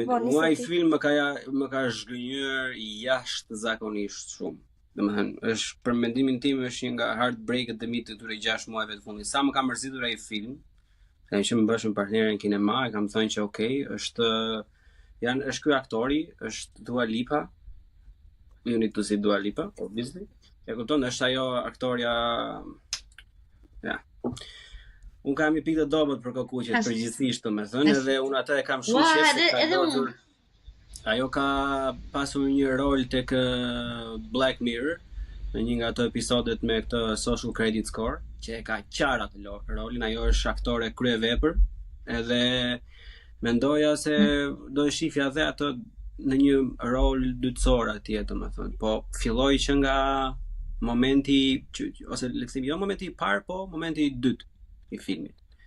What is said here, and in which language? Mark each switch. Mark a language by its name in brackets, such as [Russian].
[Albanian] Mua i film më ka zhgënjur jashtë zakonisht shumë. Domethënë, është për mendimin tim është një nga heartbreaket e mi të këtyre 6 muajve të fundit. Sa më ka mërzitur ai film, tani që më bëshëm partnerën në kinema, e kam thënë që okay, është ky aktori, është Dua Lipa. [English] You need to see Dua Lipa, obviously. [Albanian] E kupton, është ajo aktoria. Ja. Unë kam i pikë të dobët për kokuqet përgjithsisht, domethënë, edhe unë atë e kam shumë shef. Ajo ka pasur një rol tek Black Mirror në një nga ato episodet me këtë Social Credit Score, që e ka qartë atë rolin, ajo është aktore kryevepër, edhe mendoja se do e shifja dhe atë në një rol dytësor atje, domethënë, po filloi që nga momenti ose le të themi jo momenti i parë, po momenti i dytë i filmit.